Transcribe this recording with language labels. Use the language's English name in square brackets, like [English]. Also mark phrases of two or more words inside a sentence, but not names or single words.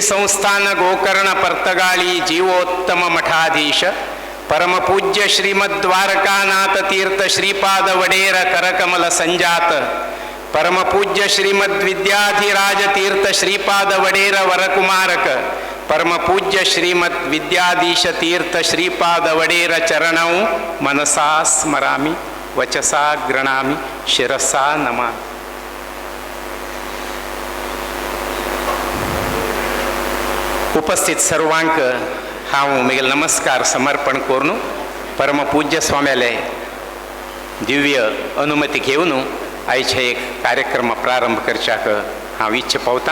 [Sanskrit] संस्थान गोकर्ण पर्तगाळी जीवोत्तम मठाधीश परमपूज्य श्रीमद्द्वारकानाथ तीर्थ श्रीपाद वडेर करकमल संजात परमपूज्य श्रीमद्विद्याधिराज तीर्थ श्रीपाद वडेर वरकुमारक परमपूज्य श्रीमद्विद्याधीश तीर्थ श्रीपाद वडेर चरणौ मनसा स्मरामि वचसा गृणामि शिरसा नमामि. [Konkani] उपस्थित सर्वांक हांव म्हगेल नमस्कार समर्पण करून परमपूज्य स्वाम्याले दिव्य अनुमती घेवन आयचे एक कार्यक्रम प्रारंभ करच्याक हांव इच्छा पावता.